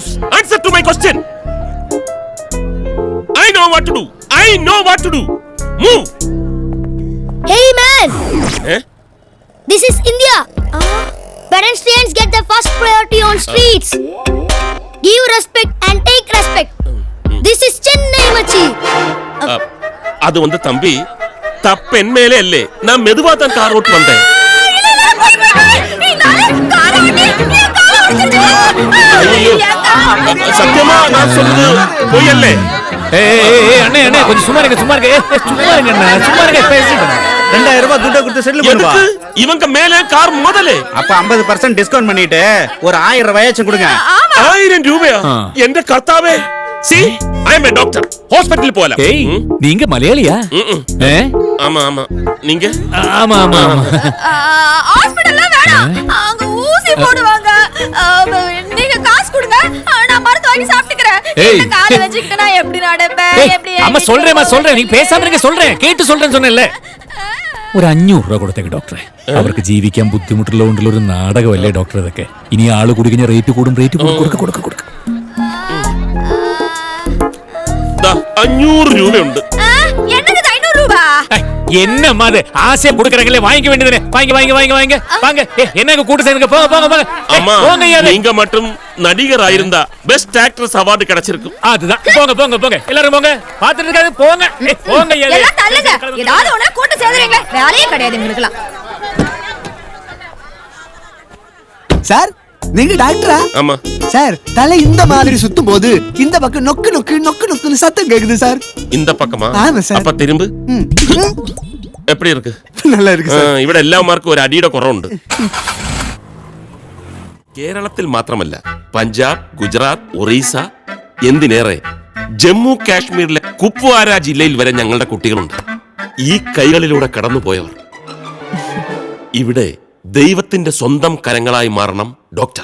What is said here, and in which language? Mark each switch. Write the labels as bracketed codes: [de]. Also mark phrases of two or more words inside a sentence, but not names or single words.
[en] Answer to my question. I know what to do. I know what to do. Move. Hey man! Eh? This is India. Pedestrians get the first priority on streets. Give respect and take respect. This is Chennai machi. [ta] அது வந்து தம்பி, தப்பென் மேலே இல்லே. நான் மெதுவா தான் கார் ஓட்டு வந்தேன். சத்தியமா நான் சொல்றது பொய்யல்லே. அண்ணே அண்ணே, கொஞ்சம் சும்மா இருங்க. சும்மா இருங்க பேசிட்டு. 2000 ரூபாய் துட்ட கொடுத்து செட்டில் பண்ணுவா. இவங்க மேலே கார் முதலே. அப்ப 50% டிஸ்கவுண்ட் பண்ணிட்டு ஒரு 1000 ரூபாயாச்சும் கொடுங்க. 1000 ரூபாயா? [ml] എന്റെ കർത്താവേ. [en] See, I am a doctor. Hospital போல. [ta] ஏய், நீங்க மலையாளியா? ஆமா ஆமா. நீங்க? ஆமா. ஹாஸ்பிடல்ல வேணாம், அங்க ஊசி போடுவாங்க. நீங்க காசு கொடுங்க, நான் மருந்து வாங்கி சாப்பிட்டுக்கிறேன். இந்த காலை வச்சுக்கிட்டு நான் எப்படி நடப்பேன்? எப்படி? அம்மா சொல்றேன். நீ பேசாம இருங்க, சொல்றேன். கேட்டு சொல்றேன்னு சொன்னேன்ல. [ml] ഒരു 500 രൂപ കൊടുത്തേക്ക് ഡോക്ടറെ. അവർക്ക് ജീവിക്കാൻ ബുദ്ധിമുട്ടുള്ളതുകൊണ്ടുള്ള ഒരു നാടകമല്ലേ ഡോക്ടർ ഇതൊക്കെ. ഇനി ആള് കൂടി കഴിഞ്ഞാൽ റേറ്റ് കൂടും. കൊടുക്ക. 500 രൂപയുണ്ട്. [ta] என்னது 500 ரூபா? என்னம்மா அது? ஆசையா கொடுக்கறங்களே, வாங்கிக்க வேண்டியதுனே. வாங்க. என்னங்க கூட்ட சேர்ந்துங்க. போங்க. அம்மா, நீங்க மட்டும் நடிகரா இருந்தா [en] best actress award [ta] கிடைச்சிருக்கும். அதுதான். போங்க. எல்லாரும் போங்க. பாத்துட்டு இருக்காது. போங்க. எல்லாம் தள்ளுங்க. ஏதாவது ஒண்ணா கூட்ட சேர்ந்துறீங்களே. வேலையே கிடையாது உங்களுக்குலாம். சார் நீங்க டாக்டரா? ஆமா. சார் தலை இந்த மாதிரி சுத்தும் போது இந்த பக்கம் நொக்கு நொக்கு நொக்கு நொக்குன்னு சத்தம் கேக்குது சார். இந்த பக்கமா? ஆமா சார். அப்ப திரும்பு. ம். எப்படி இருக்கு? நல்லா இருக்கு സാർ. [ml] ഇവിടെ എല്ലാവർക്കും ഒരു അടിയുടെ കുറവുണ്ട്. കേരളത്തിൽ മാത്രമല്ല പഞ്ചാബ്, ഗുജറാത്ത്, ഒറീസ, എന്തിനേറെ ജമ്മു കാശ്മീരിലെ കുപ്വാര ജില്ലയിൽ വരെ ഞങ്ങളുടെ കുട്ടികളുണ്ട്. ഈ കൈകളിലൂടെ കടന്നുപോയവർ ഇവിടെ ദൈവത്തിന്റെ സ്വന്തം കരങ്ങളായി മാറണം ഡോക്ടർ.